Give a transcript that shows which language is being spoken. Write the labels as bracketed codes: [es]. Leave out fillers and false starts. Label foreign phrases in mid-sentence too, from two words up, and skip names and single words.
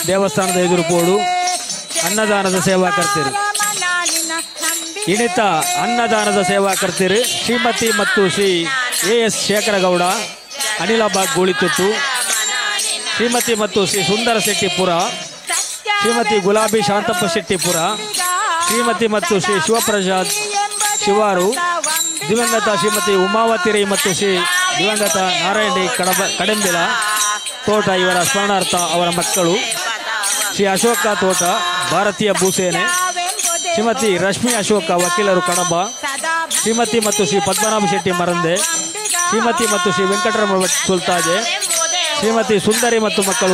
[kn] ದೇವಸ್ಥಾನದ ಎದುರು ಪೋಡು ಅನ್ನದಾನದ ಸೇವಾ ಕರ್ತೀರಿ ಇಣಿತ ಅನ್ನದಾನದ ಸೇವಾ ಕರ್ತೀರಿ ಶ್ರೀಮತಿ ಮತ್ತು ಶ್ರೀ ಎಸ್ ಶೇಖರಗೌಡ ಅನಿಲಾಬಾಗ್ ಗೋಳಿತುಟ್ಟು ಶ್ರೀಮತಿ ಮತ್ತು ಶ್ರೀ ಸುಂದರ ಶೆಟ್ಟಿಪುರ ಶ್ರೀಮತಿ ಗುಲಾಬಿ ಶಾಂತಪ್ಪ ಶೆಟ್ಟಿಪುರ ಶ್ರೀಮತಿ ಮತ್ತು ಶ್ರೀ ಶಿವಪ್ರಸಾದ್ ಶಿವಾರು ದಿವಂಗತ ಶ್ರೀಮತಿ ಉಮಾವತಿ ರೈ ಮತ್ತು ಶ್ರೀ ದಿವಂಗತ ನಾರಾಯಣ ರೈ ಕಡಂಬಿಲ ತೋಟ ಇವರ ಸ್ಮರಣಾರ್ಥ ಅವರ ಮಕ್ಕಳು ಶ್ರೀ ಅಶೋಕ ತೋಟ ಭಾರತೀಯ ಭೂಸೇನೆ ಶ್ರೀಮತಿ ರಶ್ಮಿ ಅಶೋಕ ವಕೀಲರು ಕಡಬ ಶ್ರೀಮತಿ ಮತ್ತು ಶ್ರೀ ಪದ್ಮನಾಭ ಶೆಟ್ಟಿ ಮರಂದೆ ಶ್ರೀಮತಿ ಮತ್ತು ಶ್ರೀ ವೆಂಕಟರಮಣ ಭಟ್ ಸುಲ್ತಾಜೆ ಶ್ರೀಮತಿ ಸುಂದರಿ ಮತ್ತು ಮಕ್ಕಳು